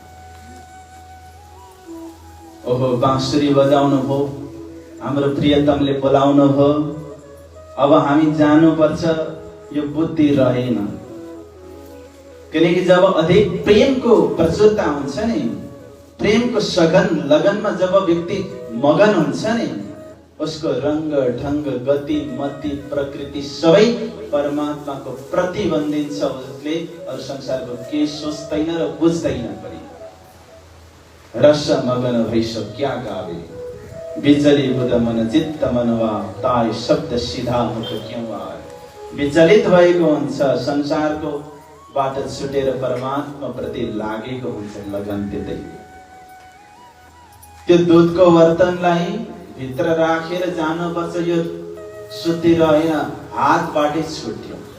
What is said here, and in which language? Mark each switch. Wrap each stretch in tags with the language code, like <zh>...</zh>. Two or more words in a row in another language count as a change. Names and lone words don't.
<ne>ओहो, बाँसुरी बजाउनु भो, हाम्रो प्रियतमले बोलाउनु भो, अब हामी जानुपर्छ, यो बुद्धि रहेन। किनकि जब अधिक प्रेमको प्रचुरता हुन्छ नि, प्रेमको सघन लगनमा जब व्यक्ति मगन हुन्छ नि, उसको रंग ढंग गति मति प्रकृति सबै परमात्माको प्रतिबन्धित छ। उसले अरु संसारको के सोच्दैन र बुझ्दैन पनि।</ne> <hi>रस मगन भइस क्या गावे, विचली बुध मन चित्त मनवा, ताई शब्द सीधा मुख क्यों आए।</hi> <ne>विचलित भएको हुन्छ, संसारको बाट छुटेर परमात्मा प्रति लागेको हुन्छ लगन। त्यतै त्यो दुधको बर्तनलाई भित्र राखेर जानुपर्छ, यो सुत्ती रहेन, हातबाटै छुट्यो।</ne>